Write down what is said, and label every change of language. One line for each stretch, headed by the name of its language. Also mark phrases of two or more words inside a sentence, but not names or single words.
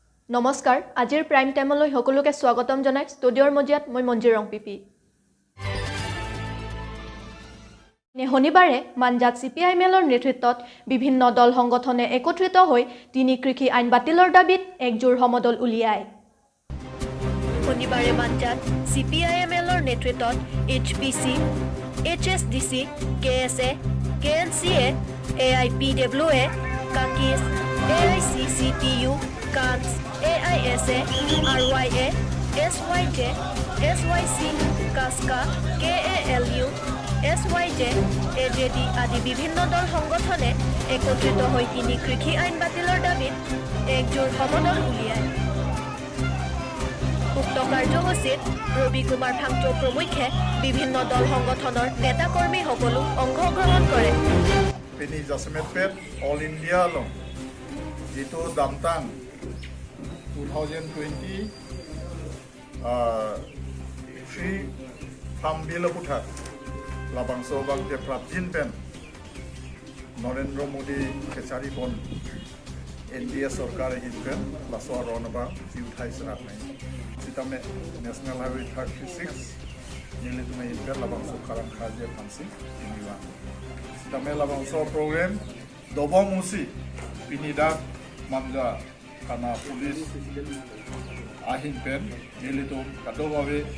Assamese: নমস্কাৰ আজিৰ
English: prime timeলৈ
Assamese: সকলোকে স্বাগতম জনাই ষ্টুডিঅ'ৰ মজিয়াত মই মঞ্জিৰ ৰংপিপি শনিবাৰে মানজাত CPIMLৰ নেতৃত্বত বিভিন্ন দল সংগঠনে একত্ৰিত হৈ তিনি কৃষি আইন বাতিলৰ দাবীত একজোৰ সমদল উলিয়ায় শনিবাৰে মানজাত CPIMLৰ নেতৃত্বত HPC HSDC KSA KNCA AIPWA কাকিস AICCTU CANS AISA RYA SYJ SYC কাস্কা KALU SYJ AJD আদি বিভিন্ন দল সংগঠনে একত্ৰিত হৈ তিনি কৃষি আইন বাতিলৰ দাবীত একজোৰ সমদল উলিয়ায় উক্ত কাৰ্যসূচীত ৰবি কুমাৰ ফাংচো প্ৰমুখ্যে বিভিন্ন দল সংগঠনৰ নেতা কৰ্মী সকলো অংশগ্ৰহণ কৰে
Karbi: Pini Jasmetpet All India long itu Damtang 2020
English: free farm bill
Karbi: puthat labang sobang de prabjin pen Narendra Modi kechari pon India sarkar hinpen laso aronaba siuthai serat nai sitame National Highway 36 nili tume hinpen labang so karam khaje phansi iniwa sitame labang so program dobong musi pinidak manja kana police ahin pen nili tum kadobawe